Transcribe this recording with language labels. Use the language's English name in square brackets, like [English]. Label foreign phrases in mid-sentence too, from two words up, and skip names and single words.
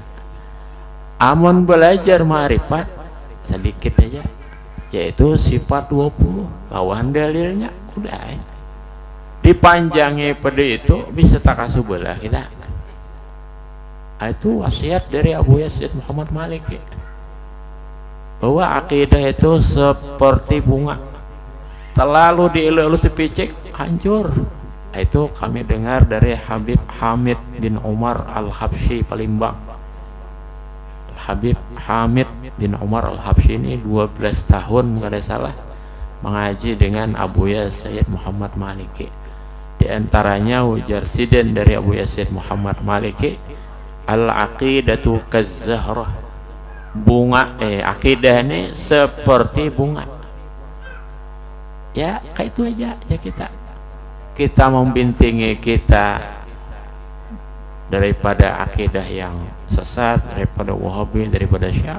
[Banjar] Amun belajar ma'rifat sedikit aja, yaitu sifat 20, lawan dalilnya udah dipanjangi pada itu bisa takasuh belah kita. [Indonesian] Itu wasiat dari Abu Yazid Muhammad Malik ya, bahwa akidah itu seperti bunga, terlalu dielus dipicik hancur. Itu kami dengar dari Habib Hamid bin Umar Al-Habsyi Palembang. Habib Hamid bin Umar Al-Habsyi ini 12 tahun kalau salah mengaji dengan Abu Yazid Muhammad Maliki. [Banjar] Di antaranya ujar siden dari Abu Yazid Muhammad Maliki, [Arabic] العقيدة كالزهرة, [Indonesian] bunga, akidah ini seperti bunga. Ya kayak itu aja kita membintingi kita daripada akidah yang sesat, daripada Wahabi, daripada Syiah.